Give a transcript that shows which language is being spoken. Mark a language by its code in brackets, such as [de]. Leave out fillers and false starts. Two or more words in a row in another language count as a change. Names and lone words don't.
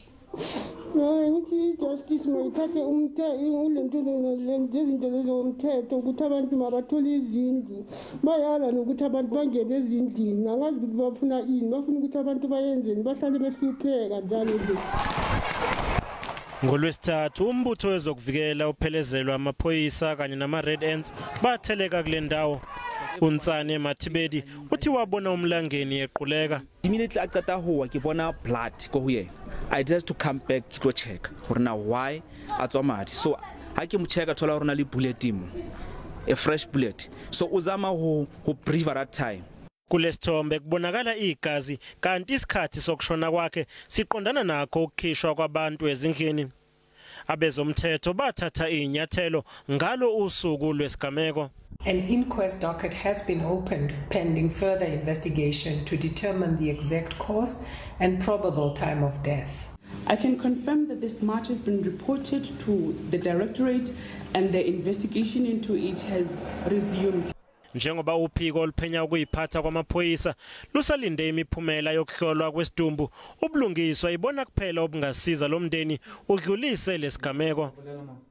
[zu] Justice mayithathe izinto lezomthetho ukuthi abantu mabathole izindlu bayala nokuthi abantu bangene ezindlini angazi ukuthi bafuna ini bafuna ukuthi abantu bayenzeni bahlale behlupheka njalo nje. Ngolwesithathu umbutho wezokuvikela uphelezelwa amaphoyisa kanye nama-Red Ants batheleka kule ndawo. Untsane Mathibedi uthi wabona uMlangeni equleka. [st] Immediately aqeda ho ke bona blood go ho yena. [en] I decided to come back to check [st] hore na [en] why [st] atswa madi. So ha ke mo checka thola hore na le bullet mo. [en] A fresh bullet. So [st] uzama ho [en] breathe at that time. [zu] Kulesithombe kubonakala igazi kanti isikhathi sokushona kwakhe siqondana nakho ukukhishwa kwabantu ezindlini. Abezomthetho bathatha inyathelo ngalo usuku lwesigameko. [en] An inquest docket has been opened pending further investigation to determine the exact cause and probable time of death. I can confirm that this matter has been reported to the Directorate and the investigation into it has resumed. [zu] Njengoba uphiko oluphenya ukuyiphatha kwamaphoyisa lusalinde imiphumela yokuhlolwa kwesidumbu, ubulungiswa ibona kuphela obungasiza lo mndeni udlulise lesigameko.